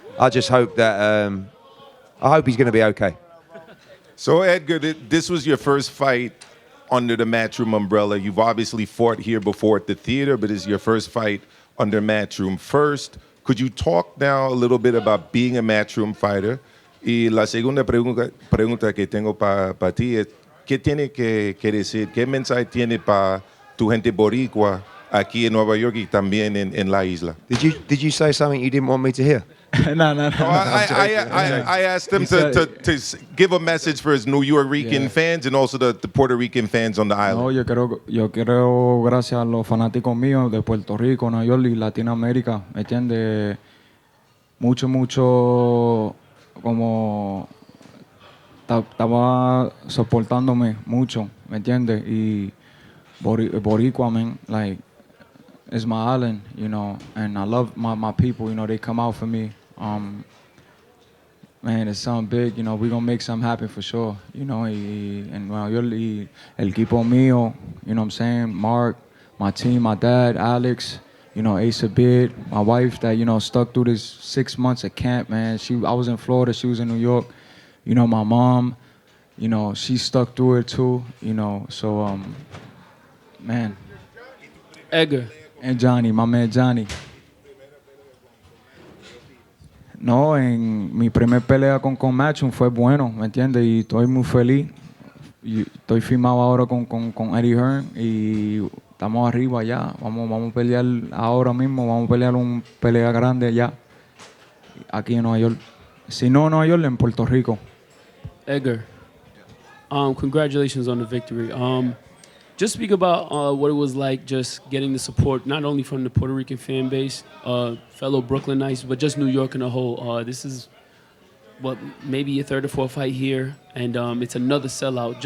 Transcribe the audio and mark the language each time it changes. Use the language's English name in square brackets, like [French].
[English] I just hope that, I hope he's going to be okay. So, Edgar, this was your first fight under the Matchroom umbrella. You've obviously fought here before at the theater, but it's your first fight under Matchroom. First, could you talk now a little bit about being a Matchroom fighter? [Spanish] Y la segunda pregunta que tengo para ti es, ¿qué tiene que decir? ¿Qué mensaje tiene para tu gente boricua aquí en Nueva York y también en la isla? [English] Did you say something you didn't want me to hear? No. I asked him to give a message for his New York Rican fans and also the Puerto Rican fans on the island. [Spanish] No, yo quiero, gracias a los fanáticos míos de Puerto Rico, Nueva York y Latinoamérica, ¿me entiendes? Mucho, como estaba soportándome mucho, ¿me entiendes? [English] Y Boricua, man, like, it's my island, and I love my people, they come out for me. Man, it's something big, we're going to make something happen for sure, and well, el equipo mío, you know what I'm saying, Mark, my team, my dad, Alex, Asa Bid, my wife that, stuck through this 6 months of camp, man. I was in Florida, she was in New York, my mom, she stuck through it too, so, man. Edgar. And Johnny, my man Johnny. [Spanish] No, en mi primer pelea con Matchroom fue bueno, ¿me entiendes? Y estoy muy feliz. Y estoy firmado ahora con Eddie Hearn y estamos arriba ya, vamos a pelear ahora mismo, vamos a pelear un pelea grande ya, aquí en Nueva York. Si no en Nueva York, en Puerto Rico. [English] Edgar, congratulations on the victory. Just speak about what it was like just getting the support, not only from the Puerto Rican fan base, fellow Brooklynites, but just New York in a whole. This is what, maybe your third or fourth fight here, and it's another sellout.